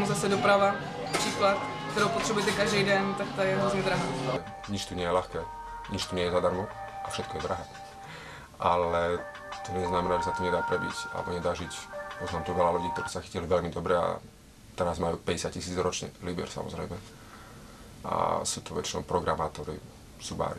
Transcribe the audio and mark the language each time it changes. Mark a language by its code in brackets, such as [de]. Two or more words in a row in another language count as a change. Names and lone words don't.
[cs] se doprava, příklad, kterou potřebujete každý den, tak ta je hrozně drahá. [sk] Nič tu nie je ľahké, nič tu nie je zadarmo a všetko je drahé. Ale to neznamená, že sa tu nedá prebiť alebo nedá žiť. Poznám tu veľa ľudí, ktorí sa chytili veľmi dobre a teraz majú 50 000 ročne, libier samozrejme. A sú to väčšinou programátori, subári.